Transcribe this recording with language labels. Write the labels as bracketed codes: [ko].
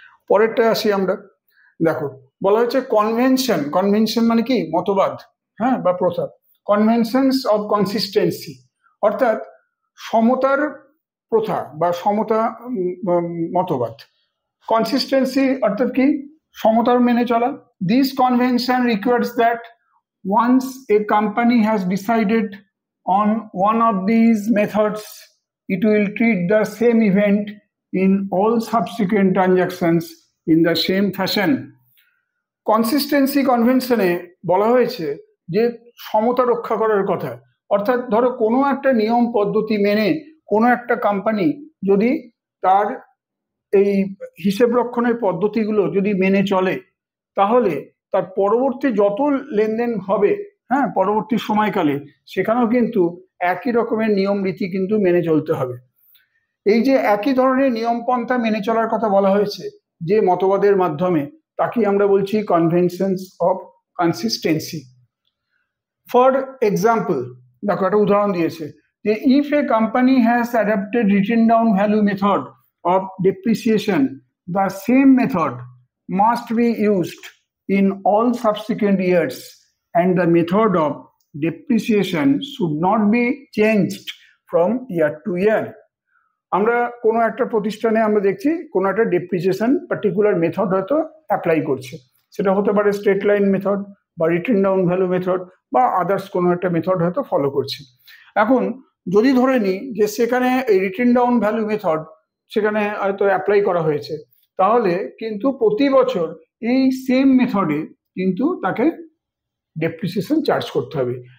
[bn] পরেরটা আসি আমরা, দেখো বলা হয়েছে কনভেনশন। কনভেনশন মানে কি, মতবাদ, হ্যাঁ, বা প্রথা। কনভেনশনস অফ কনসিস্টেন্সি, অর্থাৎ সমতার প্রথা বা সমতা মতবাদ। কনসিস্টেন্সি অর্থাৎ কি, সমতার মেনে চলা। [en] This convention requires that once a company has decided on one of these methods it will treat the same event in all subsequent transactions in the same fashion. [bn] Consistency কনভেনশনে বলা হয়েছে যে সমতা রক্ষা করার কথা, অর্থাৎ ধরো কোনো একটা নিয়ম পদ্ধতি মেনে কোনো একটা কোম্পানি যদি তার এই হিসেব রক্ষণের পদ্ধতিগুলো যদি মেনে চলে, তাহলে তার পরবর্তী যত লেনদেন হবে, হ্যাঁ, পরবর্তী সময়কালে সেখানেও কিন্তু একই রকমের নিয়ম রীতি কিন্তু মেনে চলতে হবে। এই যে একই ধরনের নিয়ম পন্থা মেনে চলার কথা বলা হয়েছে যে মতবাদের মাধ্যমে, তাকেই আমরা বলছি conventions of consistency. [en] for example, [bn] দেখো একটা উদাহরণ দিয়েছে যে [en] If a company has adapted written down value method of depreciation, the same method must be used in all subsequent years and the method of depreciation should not be changed from year to year. [bn] আমরা কোনো একটা প্রতিষ্ঠানে আমরা দেখছি কোনো একটা depreciation particular method হয়তো apply করছে, সেটা হতে পারে স্ট্রেট লাইন মেথড বা রিটেন ডাউন ভ্যালু মেথড বা আদার্স কোনো একটা মেথড হয়তো ফলো করছে। এখন যদি ধরে নিই যে সেখানে এই রিটেন ডাউন ভ্যালু মেথড সেখানে হয়তো অ্যাপ্লাই করা হয়েছে, তাহলে কিন্তু প্রতি বছর এই সেম মেথডে কিন্তু তাকে ডেপ্রিসিয়েশন চার্জ করতে হবে।